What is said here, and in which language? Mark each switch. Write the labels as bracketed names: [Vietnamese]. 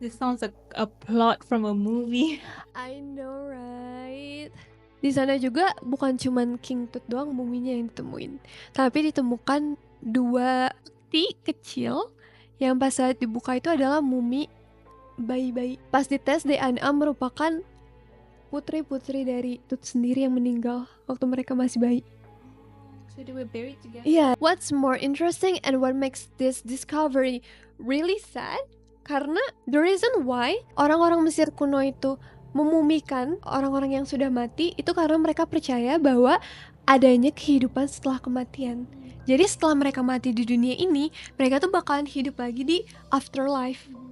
[English] This sounds like a plot from a movie. I know, right? [Indonesian] Di sana juga bukan cuman King Tut doang muminya yang ditemuin, tapi ditemukan 2 peti kecil yang pas saat dibuka itu adalah mumi bayi-bayi. Pas dites DNA merupakan putri-putri dari Tut sendiri yang meninggal waktu mereka masih bayi. [English] So they were buried together. Yeah, what's more interesting and what makes this discovery really sad? [Indonesian] Karena [English] the reason why [Indonesian] orang-orang Mesir kuno itu memumikan orang-orang yang sudah mati itu karena mereka percaya bahwa adanya kehidupan setelah kematian. Jadi setelah mereka mati di dunia ini, mereka tuh bakalan hidup lagi di afterlife.